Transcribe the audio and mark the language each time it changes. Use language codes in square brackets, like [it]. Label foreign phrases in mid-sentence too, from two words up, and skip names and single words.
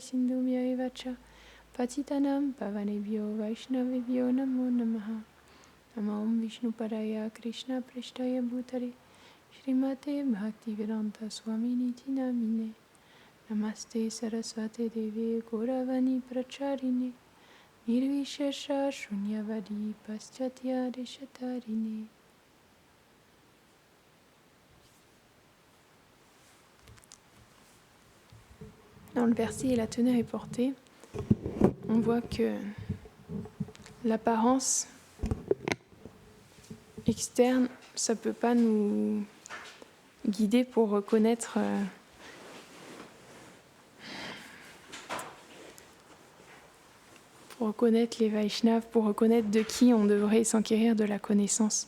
[sa] Sindhubhya Evacha Patitanam Pavanebhyo Vaishnavebhyo Namo Namaha Namo Om Vishnu Padaya Krishna Prishtaya Bhutare Shrimate Bhaktivedanta Swami Niti Namine Namaste Saraswate Devi Gauravani Pracharine Nirvishesha Shunyavadi Paschatya Deshatarine. [fr] Dans le verset et la teneur est portée, on voit que l'apparence externe, ça ne peut pas nous guider pour reconnaître les Vaishnavas, pour reconnaître de qui on devrait s'enquérir de la connaissance.